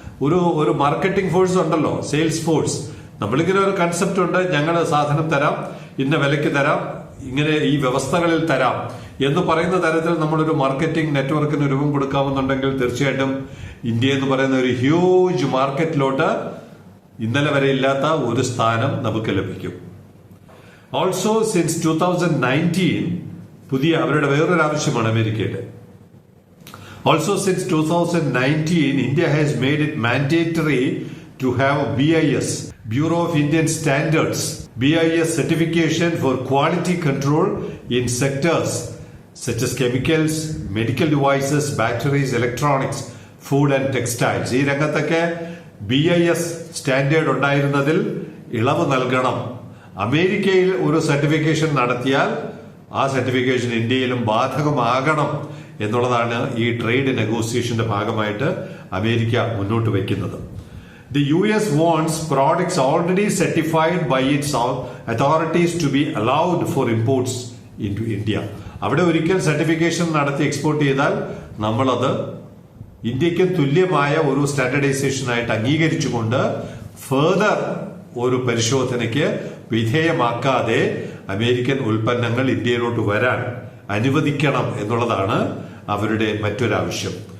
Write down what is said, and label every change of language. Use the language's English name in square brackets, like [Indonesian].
[Malayalam] ഒരു marketing force ഉണ്ടല്ലോ, sales force. നമ്മളിങ്ങനെ ഒരു കൺസെപ്റ്റ് ഉണ്ട്, ഞങ്ങൾ സാധനം തരാം, ഇന്ന വിലയ്ക്ക് തരാം, ഇങ്ങനെ ഈ വ്യവസ്ഥകളിൽ തരാം എന്ന് പറയുന്ന തരത്തിൽ നമ്മളൊരു മാർക്കറ്റിംഗ് നെറ്റ്വർക്കിന് രൂപം കൊടുക്കാമെന്നുണ്ടെങ്കിൽ തീർച്ചയായിട്ടും ഇന്ത്യ എന്ന് പറയുന്ന ഒരു ഹ്യൂജ് മാർക്കറ്റിലോട്ട് ഇന്നലെ വരെ ഇല്ലാത്ത ഒരു സ്ഥാനം നമുക്ക് ലഭിക്കും. [English] also since [Malayalam] 2019 പുതിയ അവരുടെ വേറൊരു ആവശ്യമാണ് അമേരിക്കയുടെ. [English] Also since 2019, India has made it mandatory to have BIS, Bureau of Indian Standards, BIS certification for quality control in sectors such as chemicals, medical devices, batteries, electronics, food and textiles. [Malayalam] ഈ രംഗത്തൊക്കെ BIS standard ഉണ്ടായിരുന്നതിൽ ഇളവ് നൽകണം. അമേരിക്കയിൽ ഒരു certification നടത്തിയാൽ ആ certification ഇന്ത്യയിലും ബാധകമാകണം എന്നുള്ളതാണ് ഈ ട്രേഡ് നെഗോസിയേഷന്റെ ഭാഗമായിട്ട് അമേരിക്ക മുന്നോട്ട് വയ്ക്കുന്നത്. [English] The US wants products already certified by its authorities to be allowed for imports into India. [Malayalam] അവിടെ ഒരിക്കൽ സർട്ടിഫിക്കേഷൻ നടത്തി എക്സ്പോർട്ട് ചെയ്താൽ നമ്മളത് ഇന്ത്യക്ക് തുല്യമായ ഒരു സ്റ്റാൻഡർഡൈസേഷനായിട്ട് അംഗീകരിച്ചുകൊണ്ട് ഫർദർ ഒരു പരിശോധനയ്ക്ക് വിധേയമാക്കാതെ അമേരിക്കൻ ഉൽപ്പന്നങ്ങൾ ഇന്ത്യയിലോട്ട് വരാൻ അനുവദിക്കണം എന്നുള്ളതാണ് അവരുടെ മറ്റൊരാവശ്യം.